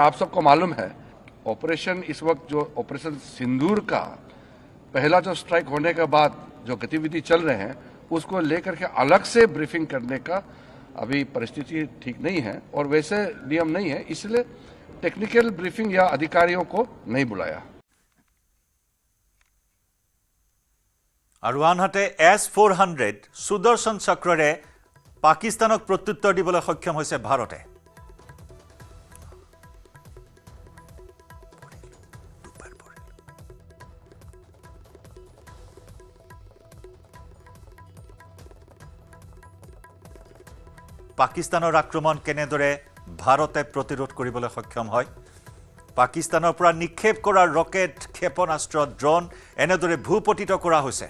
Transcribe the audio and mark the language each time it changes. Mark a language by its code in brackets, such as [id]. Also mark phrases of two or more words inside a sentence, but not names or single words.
[hi] आप सबको मालूम है ऑपरेशन इस वक्त जो ऑपरेशन सिंदूर का पहला जो स्ट्राइक होने के बाद जो गतिविधि चल रहे हैं उसको लेकर के अलग से ब्रीफिंग करने का अभी परिस्थिति ठीक नहीं है और वैसे नियम नहीं है, इसलिए [en] technical briefing [hi] या अधिकारियों को नहीं बुलाया। [as] আৰু আনহাতে S-400 সুদৰ্শন চক্ৰৰে পাকিস্তানক প্ৰত্যুত্তৰ দিবলৈ সক্ষম হৈছে ভাৰতে। পাকিস্তানৰ আক্ৰমণ কেনেদৰে ভাৰতে প্ৰতিৰোধ কৰিবলৈ সক্ষম হয়, পাকিস্তানৰ পৰা নিক্ষেপ কৰা ৰকেট, ক্ষেপণাস্ত্ৰ, ড্ৰোন এনেদৰে ভূপতিত কৰা হৈছে।